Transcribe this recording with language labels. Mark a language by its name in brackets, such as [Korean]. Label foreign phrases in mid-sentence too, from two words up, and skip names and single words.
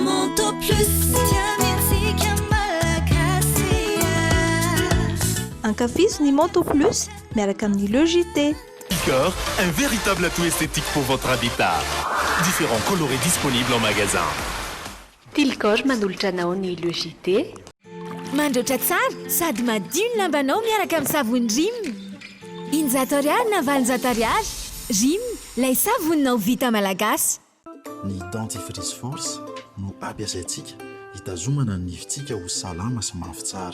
[Malagasy] Manteau plus tiamiantsika malagasy Ankafizo ny Manteau Plus miaraka amin'ny Logité. [French] Picor, un véritable atout esthétique pour votre habitat. Différents colorés disponibles en magasin. [Malagasy] Tilcor manolotra anao ny Logité. Mandroatra tsara sady madio ny lambanao miaraka amin'ny savony Rim. Injato ariary na valonjato ariary. Rim, lay savoninao vita malagasy. Ny dentifrice force no ampiasaintsika hitazomana ny nifitsika ho salama sy mafy tsara.